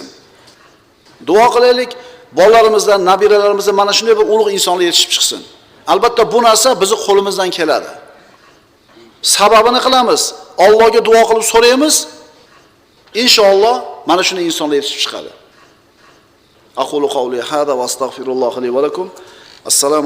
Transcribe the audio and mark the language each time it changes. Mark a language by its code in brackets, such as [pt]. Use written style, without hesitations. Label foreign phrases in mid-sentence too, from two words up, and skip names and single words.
[uz] Duo qilaylik, bolalarimizdan, nabiralarimizdan mana shunday bir ulug' insonlar yetishib chiqsin. Albatta bu narsa bizning qo'limizdan keladi. Sababini qilamiz, Allohga duo qilib so'raymiz. Inshaalloh mana shunday insonlar yetishib chiqadi. [ar] أقول قولي هذا وأستغفر الله لي ولكم. السلام